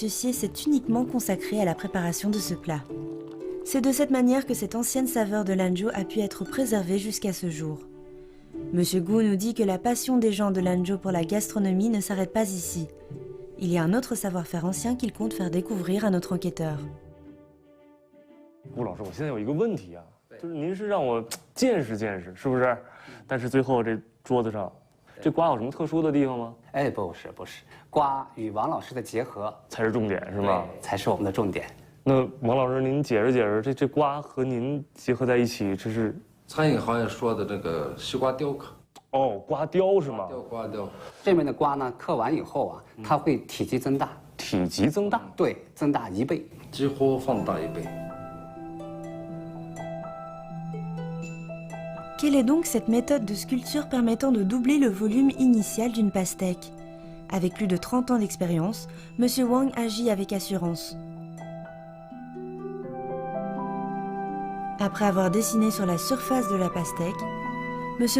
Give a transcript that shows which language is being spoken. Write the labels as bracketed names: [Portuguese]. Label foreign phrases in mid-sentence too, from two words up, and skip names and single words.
[French] Xie s'est uniquement consacré à la préparation de ce plat. C'est de cette manière que cette ancienne saveur de Lanzhou a pu être préservée jusqu'à ce jour. M. Gu nous dit que la passion des gens de Lanzhou pour la gastronomie ne s'arrête pas ici. Il y a un autre savoir-faire ancien qu'il compte faire découvrir à notre enquêteur. [Chinese] 吴老师，我现在有一个问题啊，就是您是让我见识见识，是不是？但是最后这桌子上，这瓜有什么特殊的地方吗？哎，不是，瓜与王老师的结合才是重点，是吗？才是我们的重点。那王老师，您解释解释，这瓜和您结合在一起，这是餐饮行业说的这个西瓜雕刻。哦，瓜雕是吗？瓜雕。这面的瓜呢，刻完以后啊，它会体积增大。体积增大？对，增大1倍，几乎放大1倍。 [French] Quelle est donc cette méthode de sculpture permettant de doubler le volume initial d'une pastèque? Avec plus de 30 ans d'expérience, M. Wang agit avec assurance. Après avoir dessiné sur la surface de la pastèque, M.